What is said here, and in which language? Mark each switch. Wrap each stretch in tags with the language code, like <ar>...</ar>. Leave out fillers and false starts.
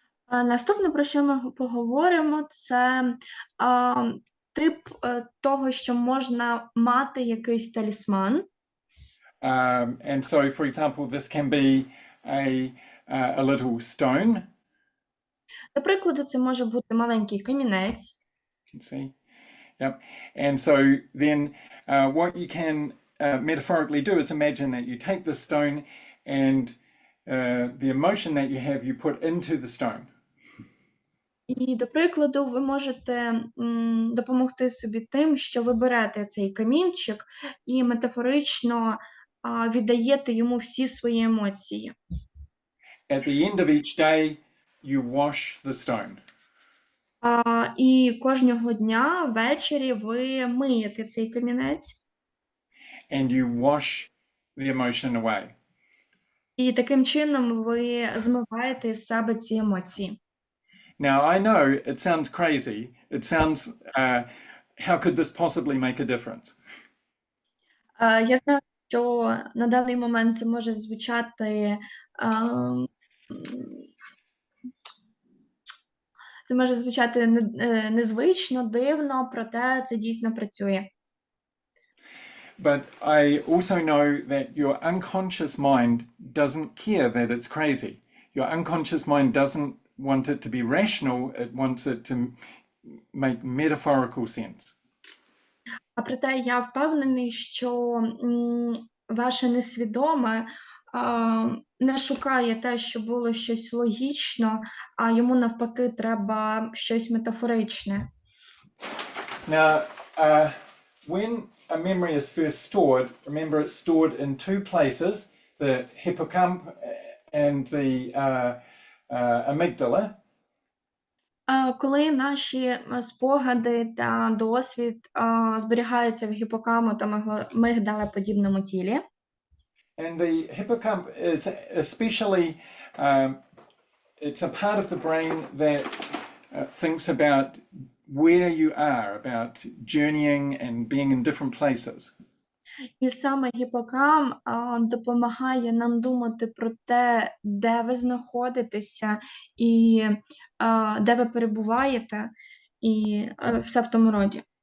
<uk>Наступне, про що ми поговоримо, це тип того, що можна мати якийсь талісман.</uk> <en>And so, for example, this can be a little stone.</en> <uk>До прикладу, це може бути маленький камінець.</uk> <en>You can see, yep. And so then, what you can metaphorically do is imagine that you take the stone, and the emotion that you have, you put into the stone.</en> <uk>І, до прикладу, ви можете допомогти собі тим, що ви берете цей камінчик і метафорично віддаєте йому всі свої емоції.</uk> <en>At the end of each day, you wash the stone.</en> <uk>І кожного дня ввечері ви миєте цей камінець.</uk> <en>And you wash the emotion away.</en> <uk>І таким чином ви змиваєте з себе ці емоції.</uk> <en>Now, I know it sounds crazy. It sounds, how could this possibly make a difference?</en> <uk>Я знаю, що на даний момент це може звучати незвично, дивно, проте це дійсно працює.</uk> <en>But I also know that your unconscious mind doesn't care that it's crazy. Your unconscious mind doesn't want it to be rational, it wants it to make metaphorical sense.</en> <uk>А проте я впевнений, що ваше несвідоме не шукає те, що було щось логічно, а йому навпаки треба щось метафоричне.</uk> <en>Now, when a memory is first stored, remember it's stored in two places, the hippocampus and the amygdala.</en> <uk>Коли наші спогади та досвід зберігаються в гіпокампу та мигдалеподібному тілі.</uk> <en>And the hippocampus is especially, it's a part of the brain that thinks about where you are, about journeying and being in different places.</en> <uk>І саме гіпокамп допомагає нам думати про те, де ви знаходитеся і де ви перебуваєте, і все в тому роді.</uk>